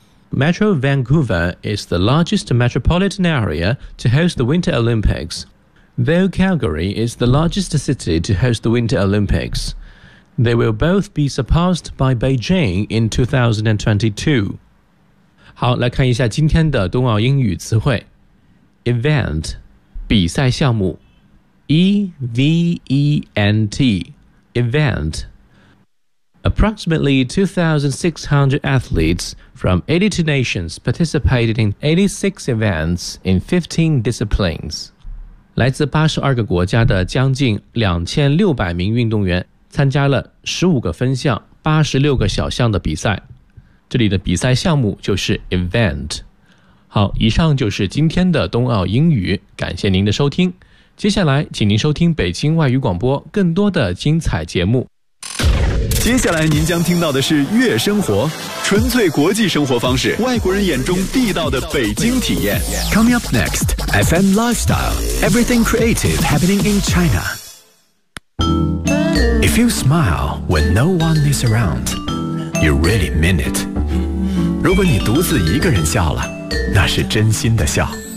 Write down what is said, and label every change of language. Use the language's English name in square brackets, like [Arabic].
[English] Metro Vancouver is the largest metropolitan area to host the Winter Olympics, though Calgary is the largest city to host the Winter Olympics. They will both be surpassed by Beijing in 2022. [Chinese] 好，来看一下今天的冬奥英语词汇。 [English] Event, [Chinese] 比赛项目。 [English] E-V-E-N-T, event. Approximately 2,600 athletes from 82 nations participated in 86 events in 15 disciplines. [Chinese] 来自82个国家的将近2600名运动员参加了15个分项、86个小项的比赛，这里的比赛项目就是 event。好，以上就是今天的冬奥英语，感谢您的收听，接下来请您收听北京外语广播更多的精彩节目。接下来您将听到的是月生活，纯粹国际生活方式，外国人眼中地道的北京体验。 [English] Coming up next, FM Lifestyle, Everything Creative Happening in ChinaIf you smile when no one is around, you really mean it. [Chinese] 如果你独自一个人笑了，那是真心的笑。